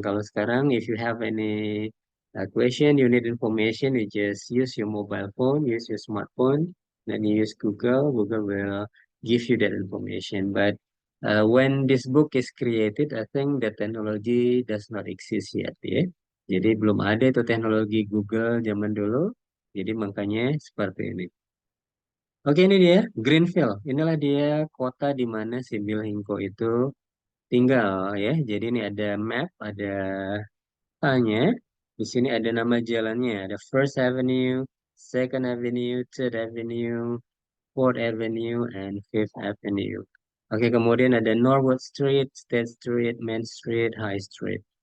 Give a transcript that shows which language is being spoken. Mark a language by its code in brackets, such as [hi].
[id] Kalau sekarang, [en] if you have any question, you need information, you just use your mobile phone, use your smartphone, then you use Google. Google will give you that information. But when this book is created, I think the technology does not exist yet, ya. [id] Jadi belum ada itu teknologi Google zaman dulu. Jadi makanya seperti ini. Oke, ini dia Greenfield. Inilah dia kota di mana si Bill Hinkle itu tinggal ya. Jadi ini ada map, ada tanya. Di sini ada nama jalannya. Ada First Avenue, Second Avenue, Third Avenue, Fourth Avenue, and Fifth Avenue. Oke, kemudian ada Norwood Street, State Street, Main Street, High Street.